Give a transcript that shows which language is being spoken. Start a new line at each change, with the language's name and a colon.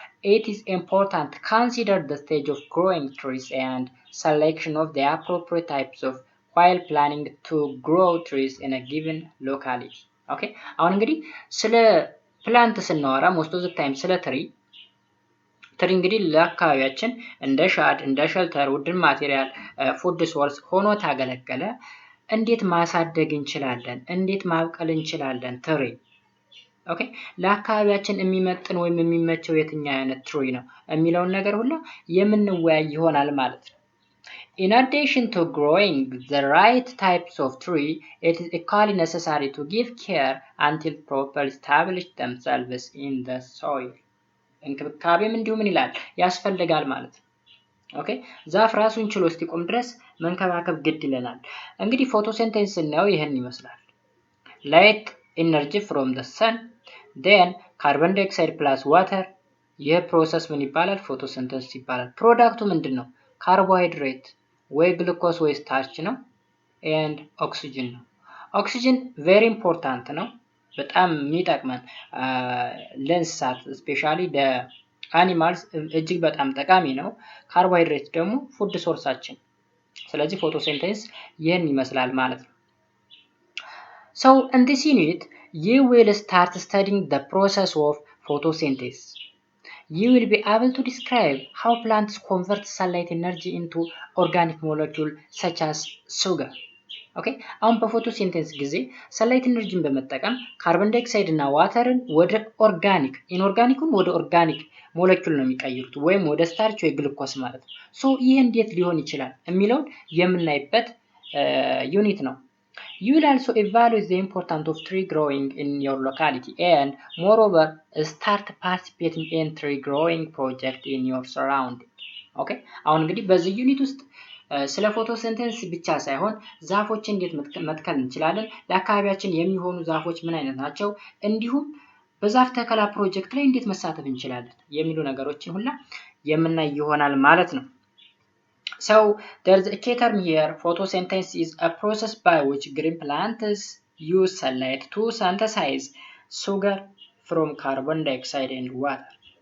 English: It is important to consider the stage of growing trees and selection of the appropriate types of while planning to grow trees in a given locality. Okay?
Amharic: አሁን እንግዲህ ስለ ፕላንት ስናወራ
English: most of the time
Amharic: ስለ ትሪ እንግዲህ ለአካባቢያችን እንደ ሻድ እንደ ሸልተር ውድን ማቴሪያል ፉድ ሶርስ ሆኖ ታገለገለ። እንዴት ማሳደግ እንችላለን? እንዴት ማብቀል እንችላለን? ትሪ ኦኬ ለአካባቢያችን የሚመጥን ወይም የሚመቸው የትኛው አይነት ትሪ ነው የሚለውን ነገር ሁሉ የምንወያይ ይሆናል ማለት ነው።
English: In addition to growing the right types of tree, it is equally necessary to give care until properly establish themselves in the soil.
Amharic: እንክብካቤም እንዲሁ ምን ይላል ያስፈልጋል ማለት ነው። ኦኬ ዛፍ ራሱን ችሎ እስኪቆም ድረስ መንከባከብ ግድ ይለናል። እንግዲህ ፎቶሲንቴሲስ ስናየው ይሄን ይመስላል።
English: ላይት ኢነርጂ ፍሮም ዘ ሰን
Amharic: then ካርቦን ዳይኦክሳይድ ፕላስ ዋተር ይህ ፕሮሰስ ምን ይባላል? ፎቶሲንቴሲስ ይባላል። ፕሮዳክቱ ምንድነው? ካርቦሃይድሬት ወይ ግሉኮስ ወይ ስታርች ነው and ኦክሲጅን ነው። ኦክሲጅን
English: very important
Amharic: ነው። በጣም የሚጠቅመን ለእንስሳት ስፔሻሊ ለአኒማልስ እጅግ በጣም ጠቃሚ ነው። ካርቦሃይድሬት ደግሞ ፉድ ሶርሳችን። ስለዚህ ፎቶሲንቴሲስ ይህን ይመስላል ማለት ነው።
English: So in this unit you will start studying the process of photosynthesis. You will be able to describe how plants convert sunlight energy into organic molecules such as sugar.
Amharic: ኦኬ አሁን በፎቶሲንቴሲስ ጊዜ ሰንላይት ኢነርጂን በመጠቀም ካርቦን ዳይኦክሳይድ እና ዋተርን ወደ ኦርጋኒክ ኢንኦርጋኒኩን ወደ ኦርጋኒክ ሞለኪውል ነው የሚቀይሩት ወይም ወደ ስታርች ወይ ግሉኮስ ማለት ነው። ሶ ይሄ እንዴት ሊሆን ይችላል የሚለውን የምናይበት ዩኒት ነው።
English: You will also evaluate the importance of tree growing in your locality and moreover start participating in tree growing project in your surrounding.
Amharic: ኦኬ አሁን እንግዲህ በዚህ ዩኒት ውስጥ ስለ ፎቶሲንቴሲስ ብቻ ሳይሆን ዛፎች እንዴት መትከል እንችላለን፣ ለአካባቢያችን የሚሆኑ ዛፎች ምን አይነት ናቸው፣ እንዲሁም በዛፍ ተከላ ፕሮጀክት ላይ እንዴት መሳተፍ እንችላለን የሚሉ ነገሮችን ሁላ የምናይ ይሆናል ማለት ነው።
English: So there's a key term here. Photosynthesis is a process by which green plants use sunlight to synthesize sugar from carbon dioxide and water.